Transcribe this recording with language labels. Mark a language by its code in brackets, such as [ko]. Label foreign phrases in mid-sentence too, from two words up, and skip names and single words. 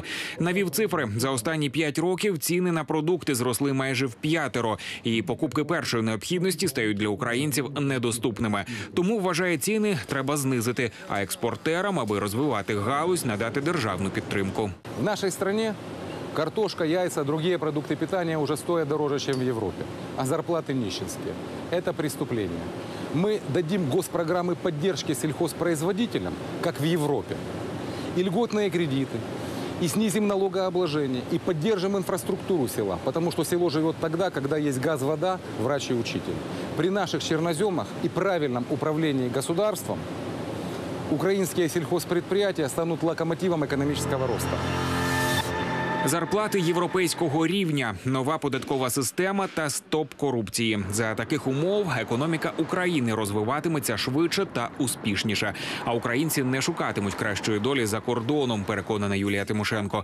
[uk] Навів цифри. За останні 5 років ціни на продукти зросли майже в5. І покупки першої необхідності стають для українців недоступними. Тому, вважає, ціни треба знизити, а експортерам, аби розвивати галузь, надати державну підтримку. [ru] В нашій країні картошка, яйца, другие продукты питания уже стоят дороже, чем в Европе. А зарплаты нищенские. Это преступление. Мы дадим госпрограммы поддержки сельхозпроизводителям, как в Европе. И льготные кредиты. И снизим налогообложение. И поддержим инфраструктуру села. Потому что село живет тогда, когда есть газ, вода, врач и учитель. При наших черноземах и правильном управлении государством украинские сельхозпредприятия станут локомотивом экономического роста. [uk] Зарплати європейського рівня, нова податкова система та стоп корупції. За таких умов економіка України розвиватиметься швидше та успішніше. А українці не шукатимуть кращої долі за кордоном, переконана Юлія Тимошенко.